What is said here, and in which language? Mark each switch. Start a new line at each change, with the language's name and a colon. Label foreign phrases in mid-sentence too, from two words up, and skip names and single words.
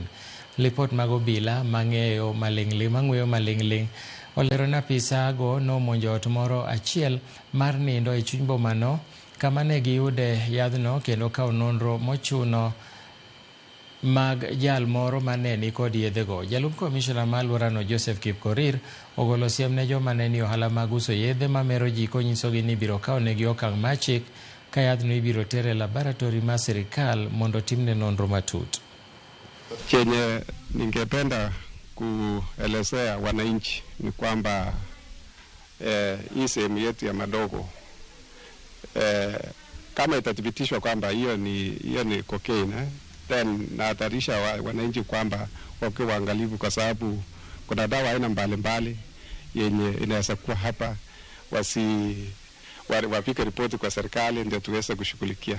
Luo (Kenya and Tanzania): Lipot mag obila mang'eyo maling'ling olero ni apisago nomonjo ot moro achiel mar nindo e chuny bomano kama ne giyude yadhno kendo kawo nonro mochuno mag jal moro mane ni kod yedhego. Jalup komishona ma alworano Joseph Kipkorir ogolo siem ne joma ne ni ohala mag uso yedhe mamero ji konyisogi ni ibiro kawnegi okang' mar chik ka yadhno ibiro ter e laboratori mar sirikal mondo timne nonro matut.
Swahili: Chenye ningependa kuelezea wananchi ni kwamba hii sehemu yetu ya Madogo kama itathibitishwa kwamba hiyo ni cocaine, then nahadharisha wananchi kwamba wakiwa waangalifu, kwa sababu kuna dawa aina mbalimbali yenye inaweza kuwa hapa, wapike ripoti kwa serikali ndio tuweze kushughulikia.